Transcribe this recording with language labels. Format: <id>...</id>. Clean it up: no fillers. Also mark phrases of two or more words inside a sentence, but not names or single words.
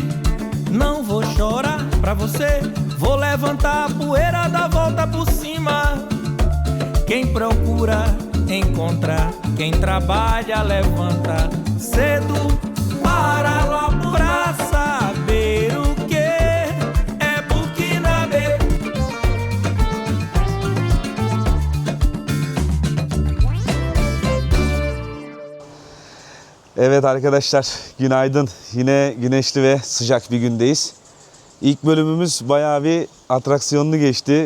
<pt>Não vou chorar pra pra você. Vou levantar a poeira da volta por cima. Quem procura, encontra. Quem trabalha, levanta cedo para lá pra saber o que é Burkinabe.</pt> <tr>Evet arkadaşlar, günaydın. Yine güneşli ve sıcak bir gündeyiz. İlk bölümümüz bayağı bir atraksiyonlu geçti.</tr>